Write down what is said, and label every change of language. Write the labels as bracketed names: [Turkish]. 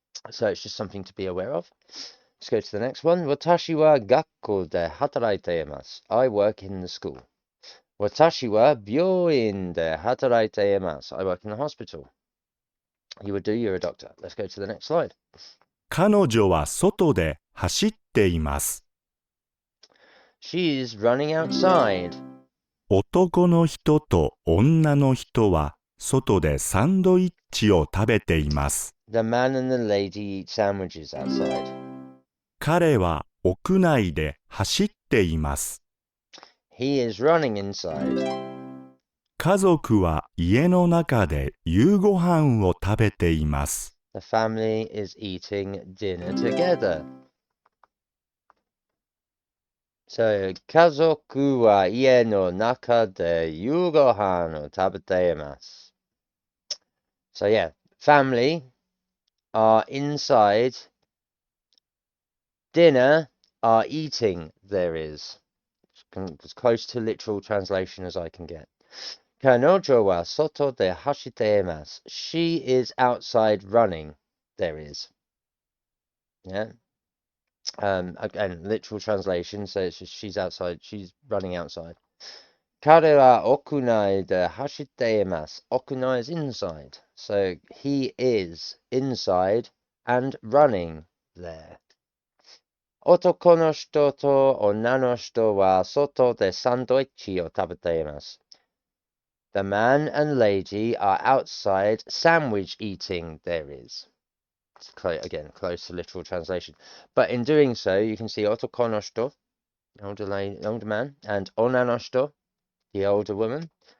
[English] So it's just something to be aware of. Let's go to the next one. [Japanese] Watashi wa gakko de hataraite imasu. [English] I work in the school. [Japanese] Watashi wa byouin de hataraite imasu. [English] I work in the hospital. You would do, you're a doctor. Let's go to the next slide. [Japanese] 彼女は外で走っています。 [English] She's running outside. [Japanese] 男の人と女の人は外でサンドイッチを食べています。 [English] The man and the lady eat sandwiches outside. [Japanese] 彼は屋内で走っています。 [English] He is running inside. [Japanese] 家族は家の中で夕ご飯を食べています。 [English] The family is eating dinner together. So, [Japanese] 家族は家の中で夕ご飯を食べています。 [English] So yeah, family are inside. Dinner are eating, there is. As close to literal translation as I can get. [Japanese] 彼女は外で走っています。 [English] She is outside running, there is. Yeah. Again, literal translation, so it's just she's outside, she's running outside. [Japanese] 彼は屋内で走っています。 [English] 屋内 is inside, so he is inside and running there. [Japanese] 男の人と女の人は外でサンドイッチを食べています。 [English] The man and lady are outside sandwich eating, there is. It's again, close to literal translation. But in doing so, you can see [Japanese] otoko no shito, [English] older man, and [Japanese] onna no shito, [English] the older woman.